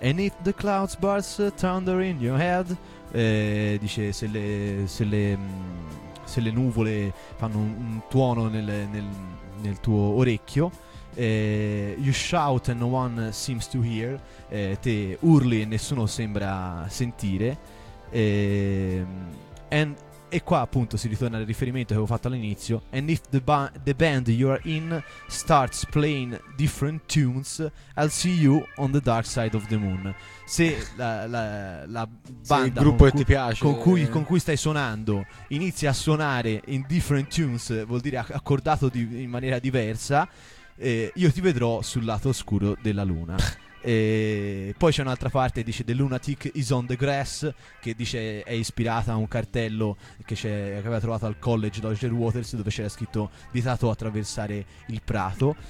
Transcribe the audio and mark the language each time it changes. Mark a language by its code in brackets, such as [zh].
[en] And if the clouds burst thunder in your head, [it] dice se le nuvole fanno un tuono nel tuo orecchio, [en] you shout and no one seems to hear, [it] te urli e nessuno sembra sentire, e qua appunto si ritorna al riferimento che avevo fatto all'inizio. [en] And if the band you are in starts playing different tunes, I'll see you on the dark side of the moon. [it] Se la banda, se il gruppo che ti piace, con cui stai suonando, inizia a suonare in [en] different tunes, [it] vuol dire accordato in maniera diversa, io ti vedrò sul lato oscuro della luna. E poi c'è un'altra parte, dice [en] The lunatic is on the grass, [it] che dice è ispirata a un cartello che aveva trovato al college Dodger Waters, dove c'era scritto vietato attraversare il prato.